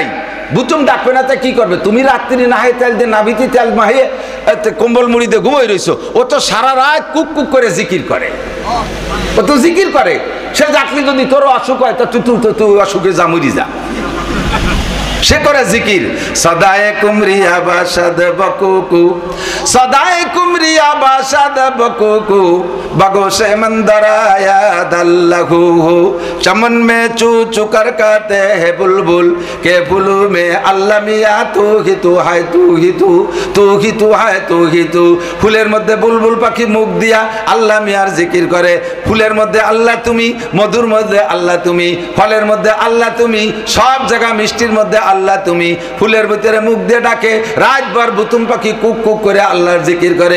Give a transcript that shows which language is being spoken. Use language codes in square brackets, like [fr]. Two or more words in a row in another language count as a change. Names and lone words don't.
[bn] বুতুম ডাকবে না, কি করবে? তুমি রাত্রি নাহে তেল দিয়ে নাভিতে তেল মাহিয়ে কম্বল মুড়ি দিয়ে ঘুমাই রইছো, ও তো সারা রাত কুক কুক করে জিকির করে, ও তো জিকির করে। সে ডাকলি যদি তোর অসুখ হয় তা তুই অসুখে যা, মরি যা। সে করে জিকির। [ur] صدائے قمریاں باشد ککو, صدائے قمریاں باشد ککو, بگوشے مندرایا دلہو، چمن میں چو چو کر کہتے ہیں بلبل کے بلو میں اللہ میاں تو ہی تو ہے، تو ہی تو، تو ہی تو ہے، تو ہی تو. [bn] ফুলের মধ্যে বুলবুল পাখি মুখ দিয়া আল্লাহ মিয়ার জিকির করে। ফুলের মধ্যে আল্লাহ তুমি, মধুর মধ্যে আল্লাহ তুমি, ফলের মধ্যে আল্লাহ তুমি, সব জায়গা মিষ্টির মধ্যে আল্লাহ তুমি। ফুলের ভিতরে মুখ দিয়ে ডাকে, রাতভর বুতুম পাখি কুক কুক করে আল্লাহর জিকির করে।